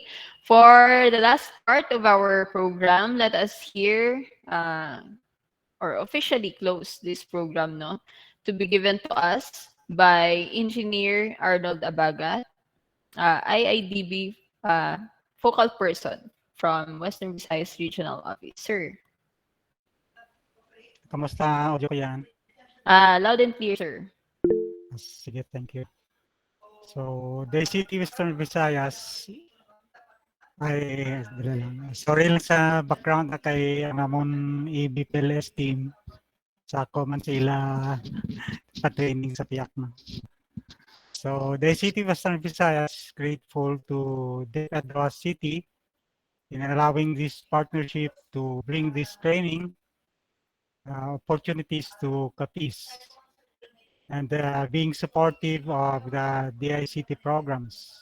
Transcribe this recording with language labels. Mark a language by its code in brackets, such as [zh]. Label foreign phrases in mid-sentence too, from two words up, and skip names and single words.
[en] For the last part of our program, let us hear or officially close this program, no, to be given to us by Engineer Arnold Abagat, IIDB focal person from Western Visayas Regional Office. Sir. [tl] Kamusta audio ko yan? [en] Loud and clear, sir. Sige, thank you. So, the City Western Visayas [hil] ay, sorry lang sa background na kay ang amon EBPLS team sa ako man sila pa-training sa piyak na. [en] So, the City Western Visayas grateful to DigitaljobsPH City in allowing this partnership to bring this training opportunities to Capiz and being supportive of the DICT programs.